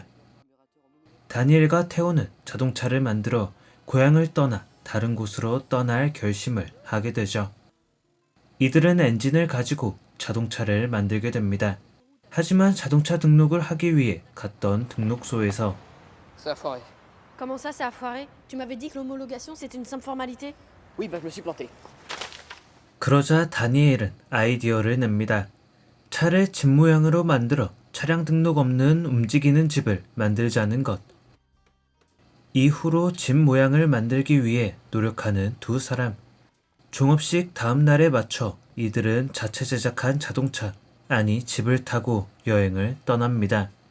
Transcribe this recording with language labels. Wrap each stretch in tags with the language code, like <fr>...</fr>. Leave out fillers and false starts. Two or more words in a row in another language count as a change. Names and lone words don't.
<ko>다니엘과 테오는 자동차를 만들어 고향을 떠나 다른 곳으로 떠날 결심을 하게 되죠. 이들은 엔진을 가지고 자동차를 만들게 됩니다. 하지만 자동차 등록을 하기 위해 갔던 등록소에서</ko> <fr>Ça a foiré. Comment ça, ça a foiré? Tu m'avais dit que l'homologation, c'était une simple formalité? Oui, bah je me suis planté.</fr> <ko>그러자 다니엘은 아이디어를 냅니다. 차를 집 모양으로 만들어 차량 등록 없는 움직이는 집을 만들자는 것. 이후로 집 모양을 만들기 위해 노력하는 두 사람. 종업식 다음 날에 맞춰 이들은 자체 제작한 자동차, 아니 집을 타고 여행을 떠납니다.</ko>